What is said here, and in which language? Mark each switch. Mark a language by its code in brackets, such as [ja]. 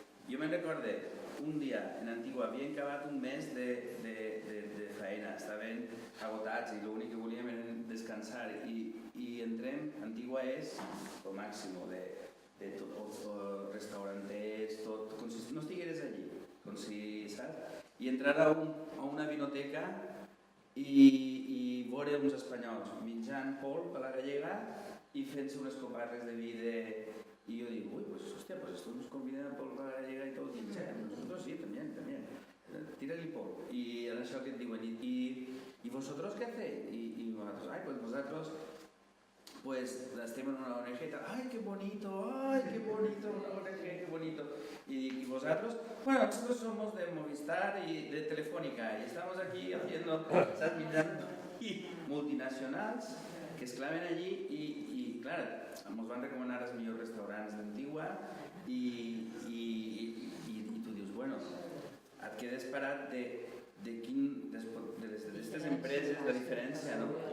[ca] Jo me'n recorde, un dia en Antigua havien acabat un mes de feina, estaven agotats i l'únic que volíem era descansar i entrem, Antigua és el màxim de tot, restauranters, tot, com si no estigueres allí, com si, saps? I entrar a una vinoteca i veure uns espanyols menjant polp a la gallega i fent-se unes coparres de vi [es] y yo digo, uy, pues hostia, pues esto nos convida por la gallega y todo, y nosotros sí, también, tírale el polvo. Y en eso que digo, ¿y vosotros qué hacéis? Y nosotros, ay, pues nosotros, pues las tenemos en una ONG y tal, ay, qué bonito, una ONG, qué bonito. Y vosotros, bueno, nosotros somos de Movistar y de Telefónica, y estamos aquí haciendo, ¿sabes? [ca] Mirando multinacionals que es claven allí y claro, ens van recomanar els millors restaurants d'Antigua i tu dius, bueno, et quedes parat d'aquestes empreses, la diferència, no?